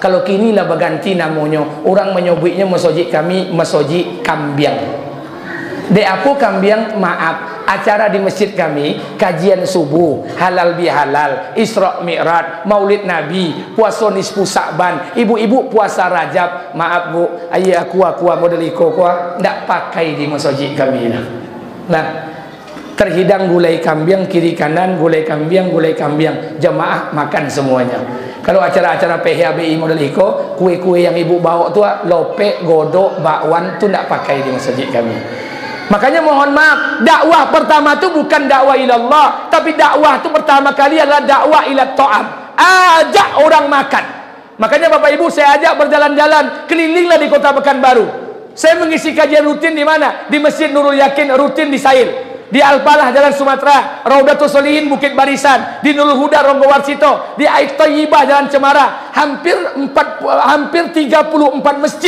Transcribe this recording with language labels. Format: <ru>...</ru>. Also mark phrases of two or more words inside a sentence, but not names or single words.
<min>Kalau kini lah berganti namanya, orang menyebutnya masjid kami Masjid Kambiang. De apa kambiang?</min> <id>Maaf, acara di masjid kami kajian subuh, halal bihalal, Isra Mi'raj, Maulid Nabi, puasa nisfu Sa'ban, ibu-ibu puasa Rajab.</id> <min>Maaf Bu, ayah aku model iko ndak pakai di masjid kami.</min> <id>Nah, terhidang gulai kambiang kiri kanan, gulai kambiang, jamaah makan semuanya.</id> <min>Kalau acara-acara PHBI model iko, kue-kue yang ibu bawa tu lope, godok, bakwan tu ndak pakai di masjid kami.</min> <id>Makanya mohon maaf, dakwah pertama itu bukan dakwah ilallah, tapi dakwah itu pertama kali adalah dakwah</id> <ar>إلى طعام.</ar> <id>Ajak orang makan. Makanya Bapak Ibu saya ajak berjalan-jalan, kelilinglah di Kota Pekanbaru. Saya mengisi kajian rutin di mana? Di Masjid Nurul Yakin rutin di Sail, di Al-Falah Jalan Sumatera, Raudatul Solihin Bukit Barisan, di Nurul Huda Ronggowarsito, di Ait Thayyibah Jalan Cemara, hampir 34 masjid.</id>